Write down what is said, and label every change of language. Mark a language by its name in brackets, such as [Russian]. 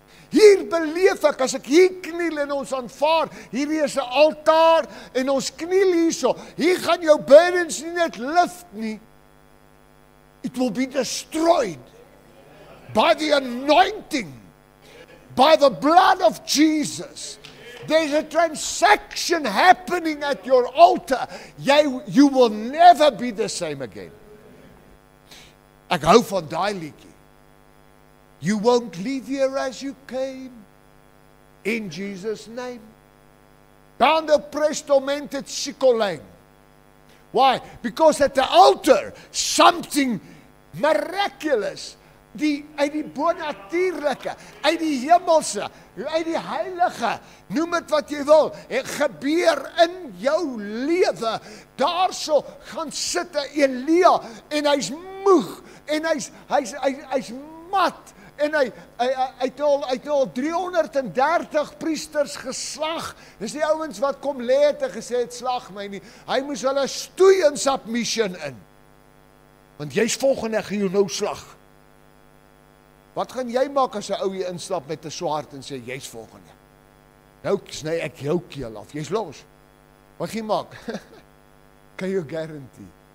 [Afrikaans] Hier beleef ek, as ek hier kniel en ons aanvaar, hierdie is 'n altaar en ons kniel hierso. Hier gaan jou burdens nie net lift nie. [English] It will be destroyed by the anointing, by the blood of Jesus. There's a transaction happening at your altar. You will never be the same again. [Afrikaans] Ek hou van daai liedjie. [English] You won't leave here as you came, in Jesus' name. Quando presto mente sicoleng. Why? Because at the altar, something miraculous, [Afrikaans] uit die bonatuurlike, uit die hemelse, uit die heilige, noem dit wat jy wil, het gebeur in jou lewe. Daarso gaan sit 'n Elia en hy's moeg en hy's mat. En hy het al 330 priesters geslag. Dis die ouens wat kom lê het en gesê het, slag my nie. Hy moes hulle stoei in submission in. Want jy's volgende, gaan jou nou slag. Wat gaan jy maak as 'n ou hier instap met 'n swaard en sê, jy's volgende? Nou sny ek jou keel af, jy's los. Wat gaan jy maak? Kan jy guarantee?